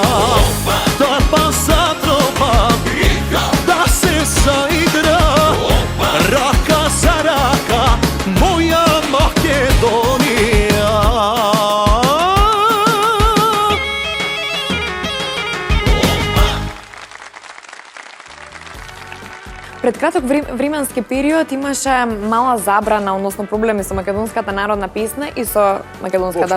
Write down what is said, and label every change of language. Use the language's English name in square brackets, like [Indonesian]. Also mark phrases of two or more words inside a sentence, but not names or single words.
[Macedonian] Тапан за тропа, да се заигра, рака за рака, моја Македонија. Пред краток временски период имаше мала забрана, односно проблеми со македонската народна песна и со македонската